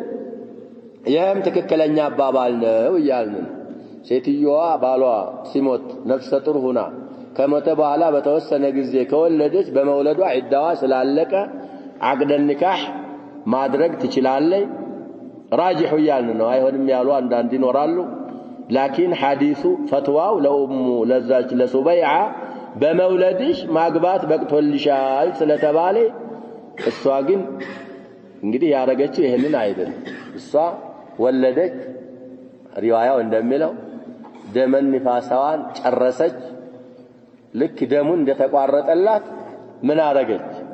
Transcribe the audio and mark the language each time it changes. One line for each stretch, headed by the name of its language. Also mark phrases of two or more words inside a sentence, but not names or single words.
Amharic: ይሄም ትክክለኛ አባባል ነው ይያልን ሴትየዋ ባሏ ሲሞት ነፍሰ ጡር ሆና ከሞተ በኋላ በተወሰነ ጊዜ ከወለደች በመውለዷ ዒዳዋ ስላለቀ
Arabic: عقد النكاح
Amharic: ማድረግ ትችላለች راجح ይያልን ነው አይሆንም ያሉ አንዳንድ ይኖራሉ
Arabic: لكن حديث
Amharic: فتواው ለኡሙ ለዛች ለሱበይዓ በመውለድሽ ማግባት በቅቶልሻል ስለተባለ እሷ ግን እንግዲህ ያረጋችው ይሄንን አይደለም እሷ ወለደች ሪዋያው እንደሚለው ደመን ንፋሳዋን ጨረሰች ልክ ደሙን እንደተቋረጠላት ምን አረገች